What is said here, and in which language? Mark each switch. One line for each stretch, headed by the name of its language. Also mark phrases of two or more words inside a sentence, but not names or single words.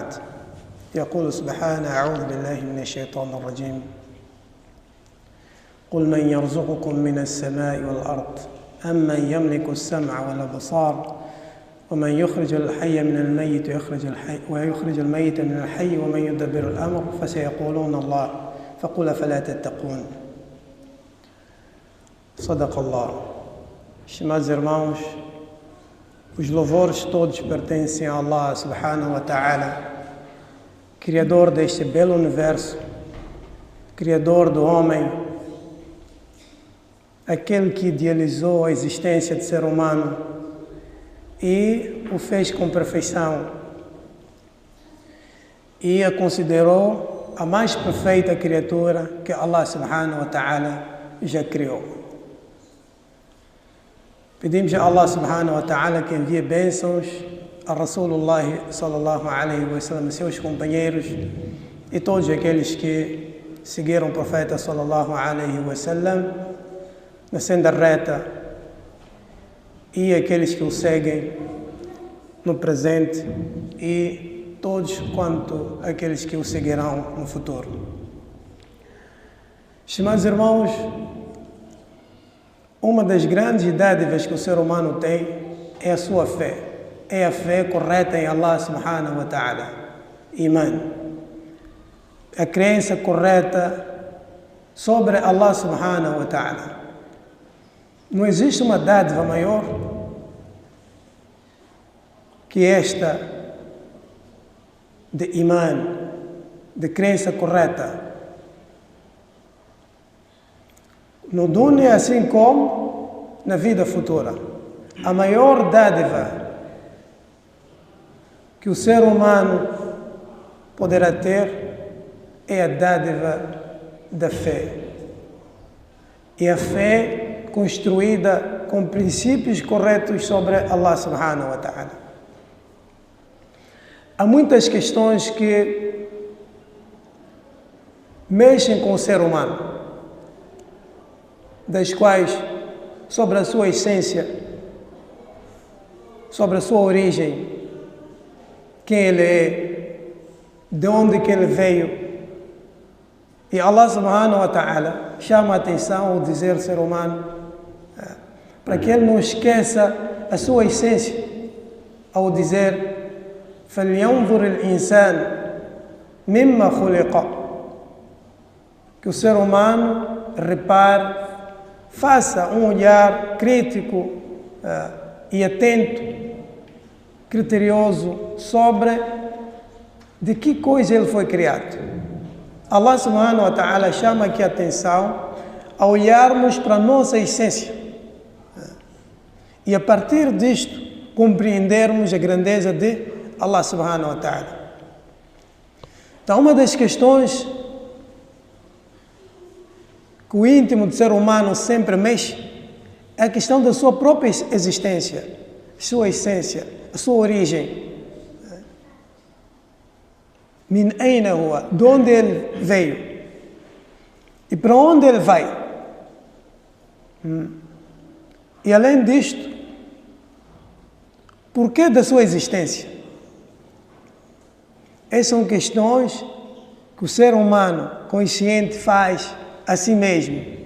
Arabic: يقول سبحانه: أعوذ بالله من الشيطان الرجيم قل من يرزقكم من السماء والأرض أمن يملك السمع والأبصار ومن يخرج الحي من الميت ويخرج الميت من الحي ومن يدبر الأمر فسيقولون الله فقل فلا تتقون. صدق Allah.
Portuguese: Estimados irmãos, os louvores todos pertencem a
Arabic: الله سبحانه وتعالى,
Portuguese: Criador deste belo universo, Criador do homem, aquele que idealizou a existência do ser humano e o fez com perfeição e a considerou a mais perfeita criatura que
Arabic: الله سبحانه وتعالى
Portuguese: já criou. Pedimos a
Arabic: الله سبحانه وتعالى
Portuguese: que envie bênçãos a
Arabic: رسول الله صلى الله عليه وسلم,
Portuguese: seus companheiros e todos aqueles que seguiram o profeta
Arabic: صلى الله عليه وسلم
Portuguese: na senda reta e aqueles que o seguem no presente e todos quanto aqueles que o seguirão no futuro. Estimados irmãos, uma das grandes dádivas que o ser humano tem é a sua fé. É a fé correta em
Arabic: الله سبحانه وتعالى.
Portuguese: Iman. A crença correta sobre
Arabic: الله سبحانه وتعالى.
Portuguese: Não existe uma dádiva maior que esta de iman, de crença correta. No dunya, assim como na vida futura. A maior dádiva que o ser humano poderá ter é a dádiva da fé. E a fé construída com princípios corretos sobre
Arabic: الله سبحانه وتعالى.
Portuguese: Há muitas questões que mexem com o ser humano, das quais, sobre a sua essência, sobre a sua origem, quem ele é, de onde que ele veio. E
Arabic: الله سبحانه وتعالى
Portuguese: chama a atenção ao dizer ser humano para que ele não esqueça a sua essência, ao dizer
Arabic: فَلْيَنْظُرِ الْإِنسَانُ مِمَّا خُلِقَ,
Portuguese: que o ser humano repare, faça um olhar crítico e atento, criterioso sobre de que coisa ele foi criado.
Arabic: الله سبحانه وتعالى
Portuguese: chama aqui a atenção a olharmos para a nossa essência e a partir disto compreendermos a grandeza de
Arabic: الله سبحانه وتعالى.
Portuguese: Então, uma das questões que o íntimo do ser humano sempre mexe é a questão da sua própria existência, sua essência, a sua origem.
Arabic: من أين هو,
Portuguese: de onde ele veio e para onde ele vai. E além disto, porquê da sua existência? Essas são questões que o ser humano consciente faz a si mesmo.